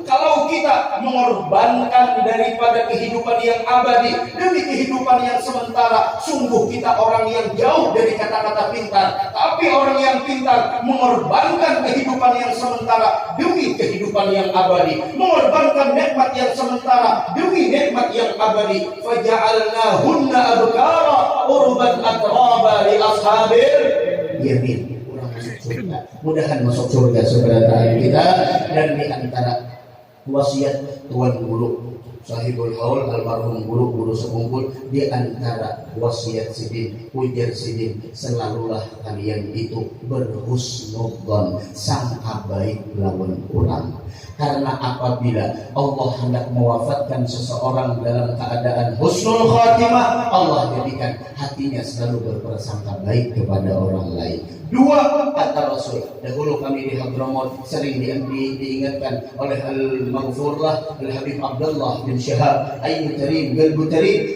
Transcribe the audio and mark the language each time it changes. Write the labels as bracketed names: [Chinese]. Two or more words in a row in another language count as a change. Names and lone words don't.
[Indonesian] Kalau kita mengorbankan daripada kehidupan yang abadi demi kehidupan yang sementara, sungguh kita orang yang jauh dari kata-kata pintar. Tapi orang yang pintar mengorbankan kehidupan yang sementara demi kehidupan yang abadi, mengorbankan nikmat yang sementara demi nikmat yang abadi. [Arabic] فجعلناهن أبكارا عربا أترابا لأصحاب اليمين. [Indonesian] Orang masuk surga. Mudahan masuk surga sebenarnya kita. Dan di antara wasiat Tuan Guru Sahibul Haul almarhum guru sekumpul, di antara wasiat sidin, ujar sidin, selalulah kalian itu berhusnudzon, sangka baik lawan orang. Karena apabila Allah hendak mewafatkan seseorang dalam keadaan [Arabic] حسن الخاتمة, [Indonesian] Allah jadikan hatinya selalu berprasangka baik kepada orang lain. Dua kata Rasul, dahulu kami di Hadramaut sering diingatkan oleh Al-Maghfurlah Al-Habib Abdullah bin Syahab Ayyutarim Galbutarim.